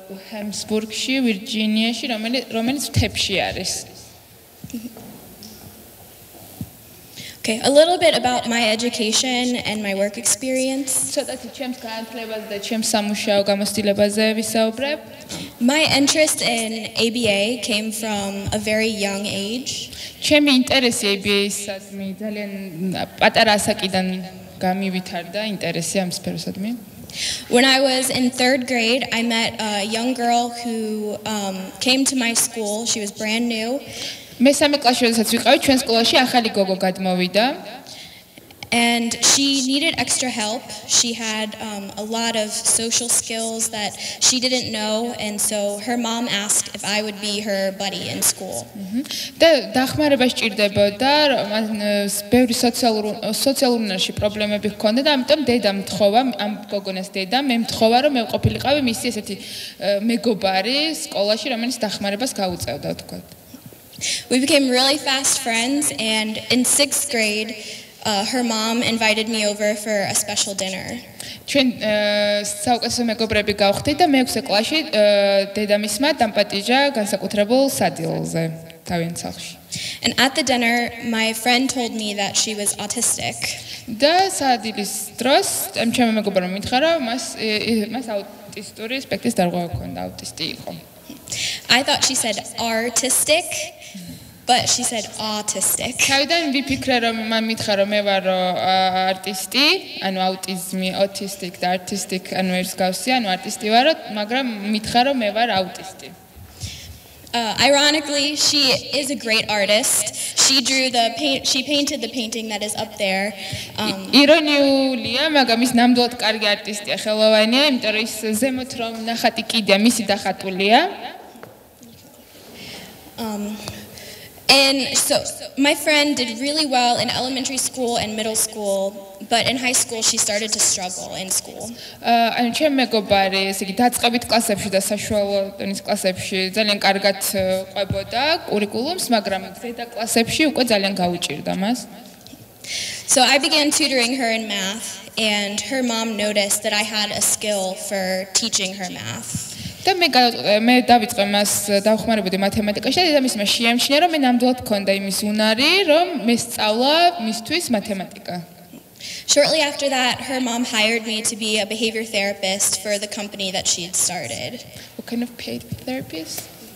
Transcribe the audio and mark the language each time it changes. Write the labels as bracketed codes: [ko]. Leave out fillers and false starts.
[ka] Hamsburgში, ვირჯინიაში, რომელიც მთებში არის. [en] Okay, a little bit about my education and my work experience. [ka] ცოტათი ჩემს განათლებაზე და ჩემს სამუშაო გამოცდილებაზე ვისაუბრებ. [en] My interest in ABA came from a very young age. [ka] ჩემი ინტერესი ABA-ისადმი ძალიან პატარა ასაკიდან გამივითარდა ინტერესი ამ სფეროსადმი. [en] When I was in 3rd grade, I met a young girl who came to my school. She was brand new. [ka] მესამე კლასში როდესაც ვიყავი, ჩვენ სკოლაში ახალი გოგო გადმოვიდა. [en] And she needed extra help. She had a lot of social skills that she didn't know, and so her mom asked if I would be her buddy in school. [ka] და დახმარება სჭირდებოდა, ბევრი სოციალურში პრობლემები ჰქონდა და ამიტომ დედამ მთხოვა, ამ გოგონას დედამ მე მთხოვა, რომ მე ვყოფილიყავი მისი ესეთი მეგობარი სკოლაში, რომელიც დახმარებას გაუწევდა, ვთქვათ. [en] We became really fast friends, and in 6th grade her mom invited me over for a special dinner. [ka] ჩვენ საუკეთესო მეგობრები გავხდით და მე-6 კლასში დედამისმა დამპატიჟა განსაკუთრებულ სადილზე თავიანთ სახლში. [en] And at the dinner my friend told me that she was autistic. [ka] და სადილის დროს ჩემმა მეგობრმა მითხრა რომ მას აუტისტური სპექტრის დარღვევა ჰქონდა, აუტისტი იყო. [en] I thought she said artistic. But she said autistic. [ka] თავიდან ვიფიქრე რომ მან მითხრა რომ მე ვარ არტისტი, ანუ აუტიზმი, autistic და artistic, ანუ ერთს გავსი, ანუ არტისტი ვარ, მაგრამ მითხრა რომ მე ვარ აუტისტი. [en] Ironically, she is a great artist. She painted the painting that is up there. [ka] ირონიულია, მაგრამ ის ნამდვილად კარგი არტისტია, ხელოვანია, იმიტომ რომ ის ზემოთ რომ ნახატი კიდია, მისი დახატულია. [en] And so my friend did really well in elementary school and middle school, but in high school she started to struggle in school. [ka] ანუ ჩემ მეგობარი, ესე იგი დაწყებით კლასებში და საშუალო დონის კლასებში ძალიან კარგად ყვებოდა კურიკულუმს, მაგრამ ზედა კლასებში უკვე ძალიან გაუჭირდა მას. [en] So I began tutoring her in math, and her mom noticed that I had a skill for teaching her math. [ka] და მე დავიწყე მას დავხმარებოდი მათემატიკაში და დედამისმა შეამჩნია რომ მე ნამდვილად მქონდა იმის უნარი რომ მე სწავლა მისთვის მათემატიკა. [en] Shortly after that her mom hired me to be a behavior therapist for the company that she had started. What kind of paid therapist?